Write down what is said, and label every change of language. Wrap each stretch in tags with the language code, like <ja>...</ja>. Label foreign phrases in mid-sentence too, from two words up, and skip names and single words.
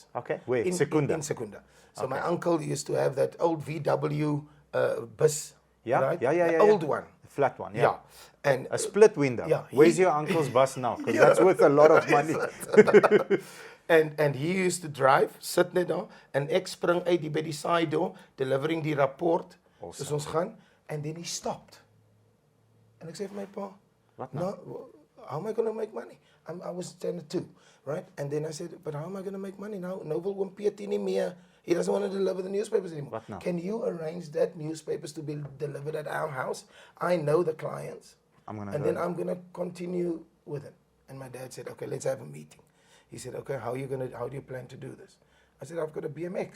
<en>Okay. Where? In Secunda. In Secunda. So Okay. my uncle used to have that old VW bus. Yeah, Right? yeah. The old one. The flat one, yeah. Yeah. And A split window. yeah, Where's your uncle's bus now? Because that's worth a lot of money. and he used to drive,</en> <af>sit net daar, en ek spring uit die by die</af> <en>side door,</en> <af>delivering die rapport,</af> <en>Awesome.</en> <af>soos ons gaan,</af> <en>and then he stopped.</en> <af>En ek sê vir my pa, Wat nou?</af> <en>no, how am I going to make money? I was standard 2, right? And then I said, but how am I going to make money now?</en> <af>Nou wil oom Piet nie meer.</af> <en>He doesn't want to deliver the newspapers anymore. What now? Can you arrange that newspapers to be delivered at our house? I know the clients. And then I'm going to continue with it. And my dad said, okay, let's have a meeting. He said, okay, how do you plan to do this? I said, I've got a BMX.</en>